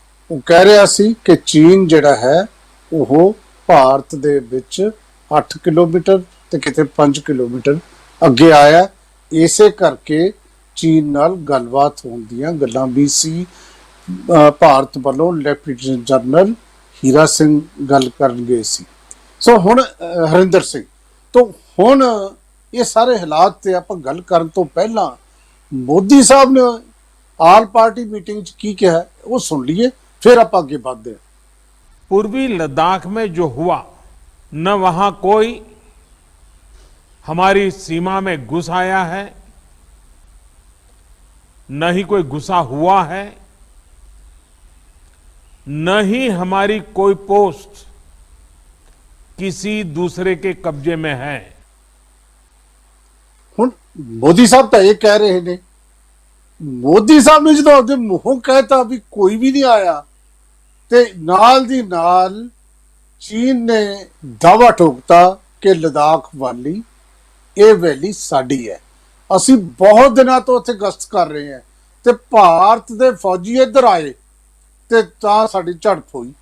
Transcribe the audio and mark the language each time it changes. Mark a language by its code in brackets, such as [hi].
[pa] ਉਹ ਕਹਿ ਰਿਹਾ ਸੀ ਕਿ ਚੀਨ ਜਿਹੜਾ ਹੈ ਉਹ ਭਾਰਤ ਦੇ ਵਿੱਚ 8 ਕਿਲੋਮੀਟਰ ਤੇ ਕਿਤੇ 5 ਕਿਲੋਮੀਟਰ ਅੱਗੇ ਆਇਆ, ਇਸੇ ਕਰਕੇ ਚੀਨ ਨਾਲ ਗੱਲਬਾਤ ਹੋਣ ਦੀਆਂ ਗੱਲਾਂ ਵੀ ਸੀ। ਭਾਰਤ ਵੱਲੋਂ ਲੈਫਟੀਨੈਂਟ ਜਨਰਲ ਹੀਰਾ ਸਿੰਘ ਗੱਲ ਕਰਨ ਗਏ ਸੀ। ਸੋ ਹੁਣ ਹਰਿੰਦਰ ਸਿੰਘ ਤੋਂ ਹੁਣ ਇਹ ਸਾਰੇ ਹਾਲਾਤ ਤੇ ਆਪਾਂ ਗੱਲ ਕਰਨ ਤੋਂ ਪਹਿਲਾਂ [hi] मोदी साहब ने आल पार्टी मीटिंग की क्या है वो सुन लिए, फिर आप आगे बढ़ते हैं। पूर्वी लद्दाख में जो हुआ, न वहां कोई हमारी सीमा में घुस आया है, न ही कोई घुसा हुआ है, न ही हमारी कोई पोस्ट किसी दूसरे के कब्जे में है। [pa] ਹੁਣ ਮੋਦੀ ਸਾਹਿਬ ਤਾਂ ਇਹ ਕਹਿ ਰਹੇ ਨੇ, ਮੋਦੀ ਸਾਹਿਬ ਨੇ ਜਦੋਂ ਆਪਦੇ ਮੂੰਹੋਂ ਕਹਿਤਾ ਵੀ ਕੋਈ ਵੀ ਨਹੀਂ ਆਇਆ, ਤੇ ਨਾਲ ਦੀ ਨਾਲ ਚੀਨ ਨੇ ਦਾਅਵਾ ਠੋਕਤਾ ਕਿ ਲਦਾਖ ਵਾਲੀ ਇਹ ਵੈਲੀ ਸਾਡੀ ਹੈ, ਅਸੀਂ ਬਹੁਤ ਦਿਨਾਂ ਤੋਂ ਉੱਥੇ ਗਸ਼ਤ ਕਰ ਰਹੇ ਹਾਂ ਤੇ ਭਾਰਤ ਦੇ ਫੌਜੀ ਇੱਧਰ ਆਏ ਤੇ ਤਾਂ ਸਾਡੀ ਝੜਪ ਹੋਈ।